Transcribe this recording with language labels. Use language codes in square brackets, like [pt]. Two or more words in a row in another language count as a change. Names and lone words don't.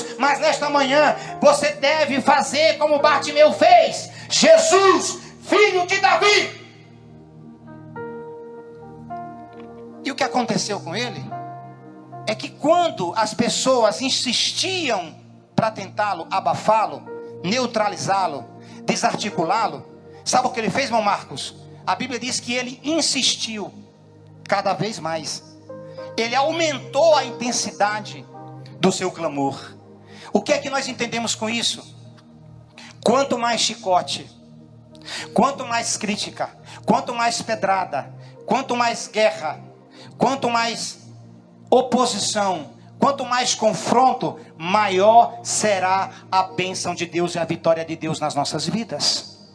[pt] Mas nesta manhã você deve fazer como Bartimeu fez: Jesus, filho de Davi. E o que aconteceu com ele é que quando as pessoas insistiam para tentá-lo abafá-lo, neutralizá-lo, desarticulá-lo, sabe o que ele fez, irmão Marcos? A Bíblia diz que ele insistiu cada vez mais. Ele aumentou a intensidade do seu clamor. O que é que nós entendemos com isso? Quanto mais chicote, quanto mais crítica, quanto mais pedrada, quanto mais guerra, quanto mais oposição, quanto mais confronto, maior será a bênção de Deus e a vitória de Deus nas nossas vidas.